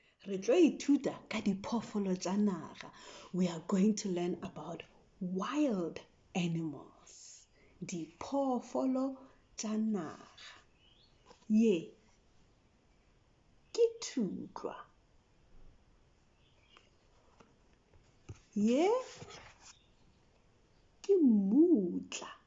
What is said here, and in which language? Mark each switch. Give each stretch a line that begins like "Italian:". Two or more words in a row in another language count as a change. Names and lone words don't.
Northern Sotho: re tlo ithuta ka diphoofolo tša naga.
English: We are going to learn about wild animals.
Northern Sotho: Diphoofolo tša naga. Ye ke thutlwa. Ye ke mmutla.